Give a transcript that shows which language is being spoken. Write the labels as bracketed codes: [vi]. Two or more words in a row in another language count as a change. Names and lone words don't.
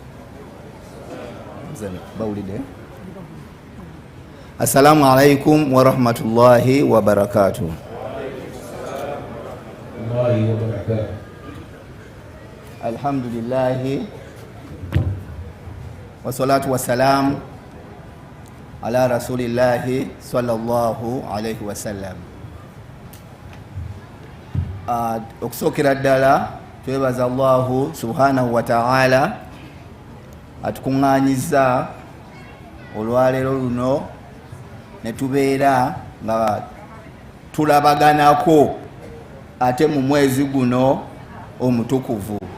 [ar] السلام عليكم ورحمة الله وبركاته. الحمد لله والصلاة والسلام على رسول الله صلى الله عليه وسلم. [lg] Okusookera ddala twebaza [ar] الله سبحانه وتعالى [lg] atukuŋŋaanyiza olwaleero luno ne tubeera nga tulabaganako ate mu mwezi guno omutukuvu.